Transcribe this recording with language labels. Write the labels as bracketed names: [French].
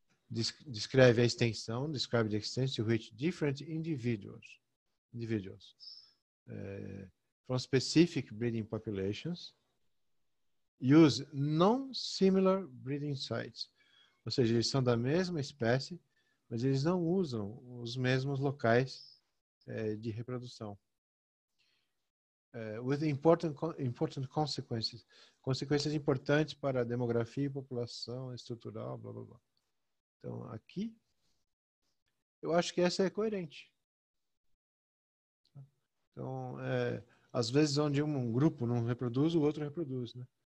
[Portuguese] Descreve a extensão, [English] describe the extent to which different individuals from specific breeding populations use non-similar breeding sites. [Portuguese] Ou seja, eles são da mesma espécie, mas eles não usam os mesmos locais de reprodução. [English] With important consequences. [Portuguese] Consequências importantes para a demografia e população estrutural, blá, blá, blá. Então, aqui, eu acho que essa é coerente. Então, às vezes, onde um grupo não reproduz, o outro reproduz, né?